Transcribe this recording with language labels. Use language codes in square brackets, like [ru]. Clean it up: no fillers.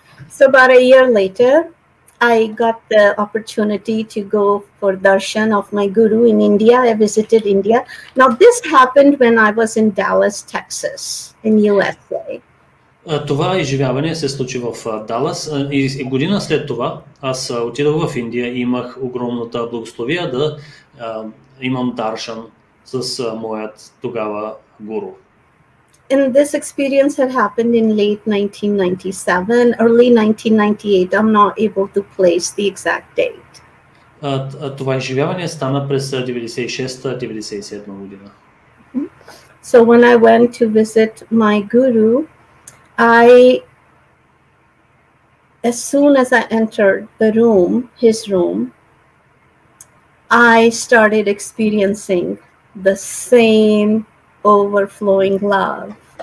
[en] So about a year later, I got the opportunity to go for darshan of my guru in India. I visited India. Now this happened when I was in Dallas, Texas, in USA. [bg] Това изживяване се случи в Далас и година след това аз отидох в Индия и имах огромната благословия да имам даршан с моят тогава гуру. [en] And this experience had happened in late 1997, early 1998. I'm not able to place the exact date. [bg] Това изживяване стана през 96-97 година. [en] So when I went to visit my guru, as soon as I entered the room, his room, I started experiencing the same overflowing love.